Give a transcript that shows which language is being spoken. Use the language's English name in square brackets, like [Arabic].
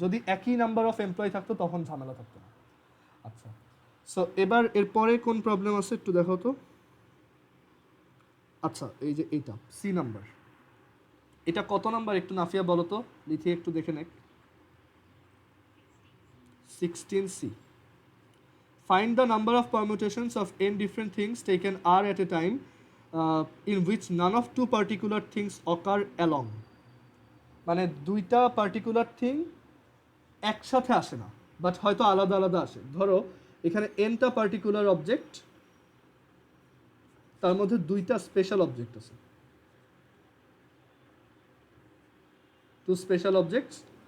[Bangla] যদি একই number of employee থাকতো তখন ঝামেলা থাকতো না। আচ্ছা, সো এবার এরপরে কোন প্রবলেম আছে একটু দেখো তো। আচ্ছা, এই যে এইটা সি নাম্বার, এটা কত নাম্বার একটু নাফিয়া বলো তো, লিথি একটু দেখে নেক। [English] 16C. Find the number of permutations of n different things taken r at a time in which none of two particular things occur along. [Bangla] মানে দুইটা পার্টিকুলার থিং একসাথে আসে না, বাট হয়তো আলাদা আলাদা আসে। ধরো এখানে এনটা পার্টিকুলার অবজেক্ট, তার মধ্যে দুইটা স্পেশাল অবজেক্ট আছে, টু স্পেশাল অবজেক্টস।